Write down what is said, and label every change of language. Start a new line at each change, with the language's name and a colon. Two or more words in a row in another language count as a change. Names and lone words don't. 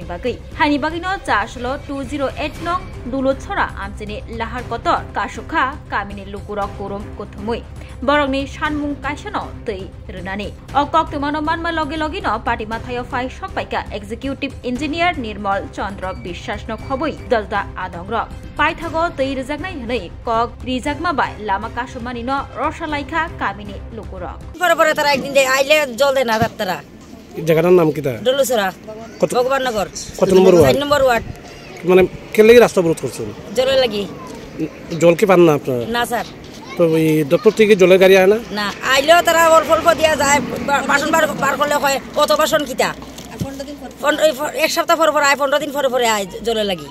Kok Borok: bagai hani bagino jaslo 208 nong dulotchora amchini lahar kotor kasukha kamini lukurok korum kothumui borongni sanmung kaisano tui runani o koktumano manma loge logino party mathayo fai sokpaika
English: executive engineer
Kok Borok: nirmal chandra বিশ্বাসno khoboi dalda adongrok paithago tui rijaknai hnai kok rijakma bai lama kasumani no rosalaikha kamini lukurok
Bangla: পরে তারা একদিন আইলে জল দেয় না তারা জায়গাটার নাম কি তা ডলুসরা ভগবান নগর কত নম্বর ওয়ার্ড 4 নম্বর ওয়ার্ড মানে কে লাগি রাস্তা অবরোধ করছেন জলের লাগি জল কি পান না আপনারা না স্যার তো এই দপ্তর থেকে জলের গাড়ি আয় না না আইলেও তারা অল্প অল্প দিয়া যায় বাসন বার করলে কয় কত বাসন কিটা 15 দিন এক সপ্তাহ পর পর আয় 15 দিন পরে পরে আয় জলের লাগি